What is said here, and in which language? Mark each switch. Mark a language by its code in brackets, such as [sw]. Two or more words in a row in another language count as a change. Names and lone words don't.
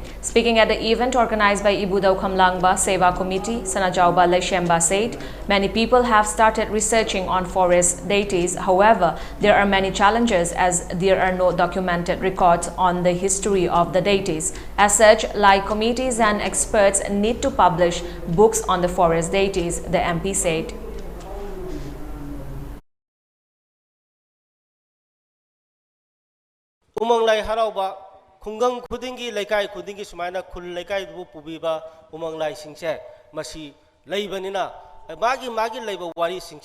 [en] Speaking at the event organized by Ibudau Khamlangba Seva Committee, Sanajauba Leshemba said, many people have started researching on forest deities. However, there are many challenges as there are no documented records on the history of the deities. As such, like committees and experts need to publish books on the forest deities, the MP said. [mni] Umang Lai harauba khungang khudingi laikai khudingi sumaina khul laikai bu pubiba Umang Lai singse masi leibanina magi leiba wari singse